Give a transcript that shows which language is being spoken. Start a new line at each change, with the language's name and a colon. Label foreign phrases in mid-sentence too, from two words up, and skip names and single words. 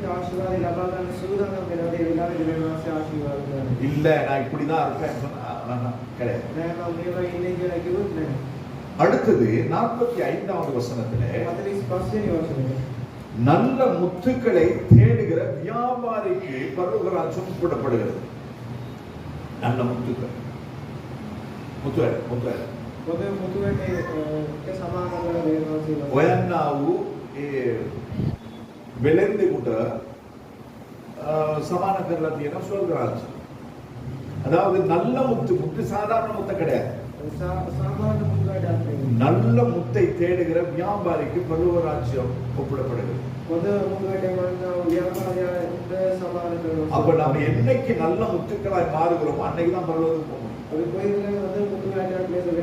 Tamil: இல்ல நான் இப்படிதான் இருப்பேன் கிடையாது. அடுத்தது 45வது வசனத்திலே நல்ல முத்துக்களை தேடுகிற வியாபாரிக்கு பரலோக ராஜ்யம் ஒப்பிடப்படுகிறது. நல்ல முத்துக்கள்
Sinhala: ඔයන්නාවූ ඒ වෙලෙන්දෙකුට සමාන කරලා තියෙන ස්වර්ග රාජ්‍ය.
Tamil: அதாவது நல்ல முத்து சாதாரண முத்து கிடையாது. நல்ல முத்தை தேடுகிற வியாபாரிக்கு பரலோக ராஜ்யம் ஒப்பிடப்படுகிறது. அப்ப நாம என்னைக்கு நல்ல முத்துக்களாய் மாறுகிறோமோ அன்னைக்கு தான் பரலோகத்துக்கு போக முடியும்.